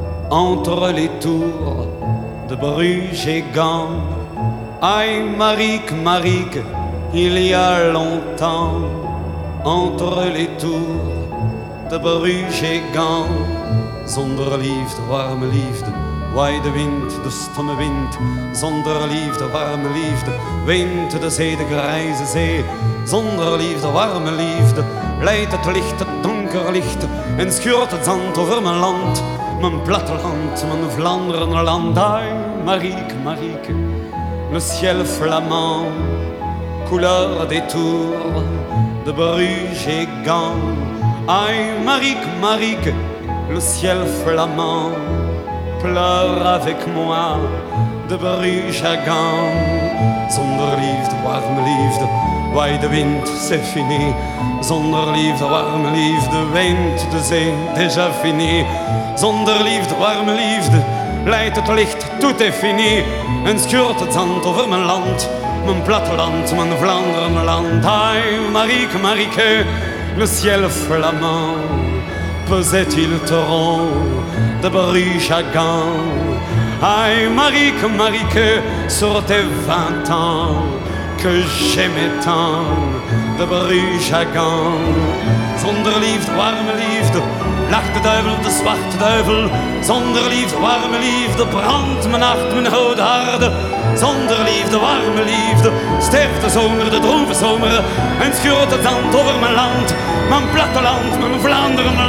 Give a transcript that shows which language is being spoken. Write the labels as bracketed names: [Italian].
[French] Entre les tours de Bruges et Gand. Aïe, Marique, Marique, il y a longtemps. Entre les tours de Bruges et Gand. [Dutch] Zonder liefde, warme liefde, waai de wind, de stomme wind. Zonder liefde, warme liefde, wind de zee, de grijze zee. Zonder liefde, warme liefde, leidt het licht, het donker licht. En schuurt het zand over mijn land, mijn platteland, mijn Vlaanderen land. [French] Ai, Marieke, Marieke, le ciel flamand, couleur des tours de Bruges et Gand. Ai, Marieke, Marieke, le ciel flamand, pleure avec moi de Bruges à Gand. [Dutch] Zonder liefde, warme liefde, waai de wind, [French] c'est fini. [Dutch] Zonder liefde, warme liefde, wind de zee, [French] déjà fini. [Dutch] Zonder liefde, warme liefde, leidt het licht, [French] tout est fini. [Dutch] En schuurt het zand over mijn land, mijn platteland, mijn Vlaanderen land. [French] Ai, Marieke, Marieke, le ciel flamand, pesait-il te rond de Bruges à Gand. Aïe, Marieke, Marieke, sur tes 20 ans que j'aimais tant de Bruges à Gand. [Dutch] Zonder liefde, warme liefde, lacht de duivel, de zwarte duivel. Zonder liefde, warme liefde, brandt mijn hart, mijn oude harde. Zonder liefde, warme liefde, sterft de zomer, de droeve zomer. En schuurt het zand over mijn land, mijn platteland, mijn Vlaanderen.